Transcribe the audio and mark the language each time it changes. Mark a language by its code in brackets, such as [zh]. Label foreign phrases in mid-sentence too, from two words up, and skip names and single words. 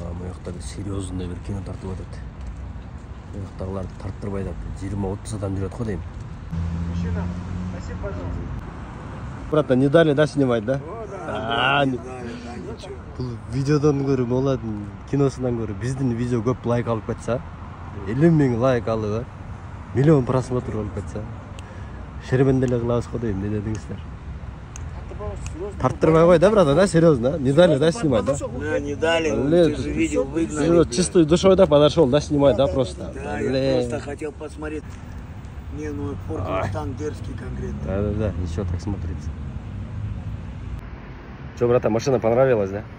[kk] жақта серьезный бір кино тартып жатады. Жақтағыларды тарттырбай да 20-30 адам жүреді ғой деймін. [ru] Мужчина, спасибо, пожалуйста. Братан, не дали, да, снимать, да? Да, ничего. [kk] Бұл видеодан көрі молатын киносынан көрі біздің видео көп лайк алып кетса, 50 000 лайк алып, [ru] миллион просмотр [kk] алып кетса, шербенделі қылауыз ғой деймін, не дедіңіздер? Тарттырбай қой, [ru] да, братан, да, серьезно, не дали, да, снимать, да? Да, не дали, ты же видел, выгнали. Чистой душой, да, подошел, да, снимать, да, просто? Да, я просто хотел посмотреть. Не, ну Форд танк дерзкий конкретно. Да, еще так смотрится. Че, братан, машина понравилась, да?